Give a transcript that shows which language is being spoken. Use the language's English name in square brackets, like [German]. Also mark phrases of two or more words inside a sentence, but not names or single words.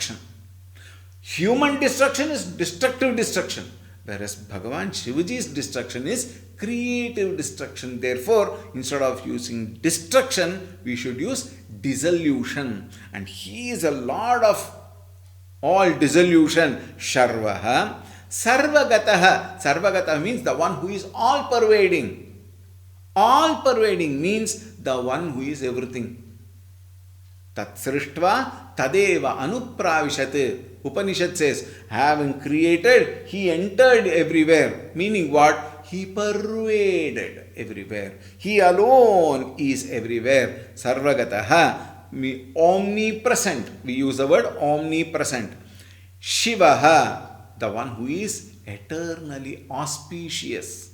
[English] Human destruction is destructive destruction. Whereas Bhagavan Shivaji's destruction is creative destruction. Therefore, instead of using destruction, we should use dissolution. And he is a lord of all dissolution. Sharvaha. Sarvagataha. Sarvagataha means the one who is all pervading. All pervading means the one who is everything. [Sanskrit] Tat srishtva tadeva anupravishat. [English] Upanishad says, having created, he entered everywhere. Meaning what? He pervaded everywhere. He alone is everywhere. Sarvagataha, omnipresent. We use the word omnipresent. Shivaha, the one who is eternally auspicious.